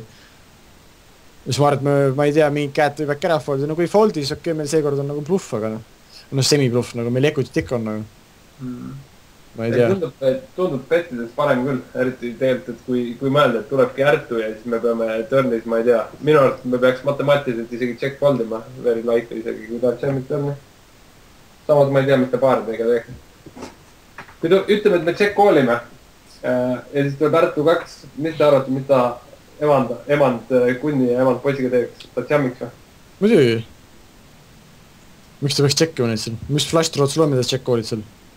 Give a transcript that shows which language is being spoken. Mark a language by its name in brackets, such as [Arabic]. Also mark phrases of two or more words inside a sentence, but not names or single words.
[Estonian] Ja siis ma arvan, et ma ei tea, mingid käed võib äkki ära foldida, no kui foldi, siis okei, meil seekord on nagu bluff, aga noh semi-bluff, nagu meil equity tikk on nagu. Ma ei tea. Tundub pettides parem küll, eriti tegelikult, et kui mõelda, et tulebki ärtu ja siis me peame turnis, ma ei tea, minu arust me peaks matemaatiliselt isegi [English] check foldima, very likely [Estonian] isegi, kui tahab jammit turni. Samas ma ei tea, mis ta paari teiga teeks. Kui ütleme, et me [English] check call'ime [Estonian] ja siis tuleb ärtu 2, mis te arvate, mis ta emand kunni ja emand poisiga teeks, ta jammiks või? Muidugi. Miks ta peaks checkima neid siin? Mis [English] flash draw [Estonian] sul on, mida [English] check call'id [Estonian] seal?